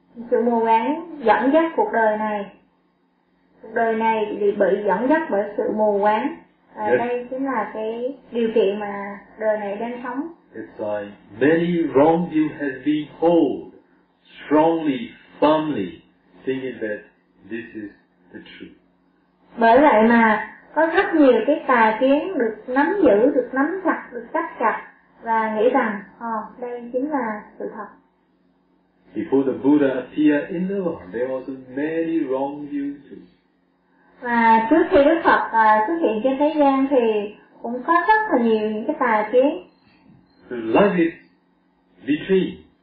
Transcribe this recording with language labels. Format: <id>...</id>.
<vi>Sự mù quáng dẫn dắt cuộc đời này. Cuộc đời này thì bị dẫn dắt bởi sự mù quáng. Đây chính là cái điều kiện mà đời này đang sống.</vi> <en>It's like many wrong view has been held strongly, firmly, thinking that this is the truth.</en> <vi>Bởi vậy mà có rất nhiều cái tà kiến được nắm giữ, được nắm chặt, được chấp chặt và nghĩ rằng, đây chính là sự thật.</vi> <en>Before the Buddha appeared in the world, there was many wrong views.</en> <vi>Và trước khi Đức Phật xuất hiện trên thế gian thì cũng có rất là nhiều những cái tà kiến.</vi> <en>So life is between</en>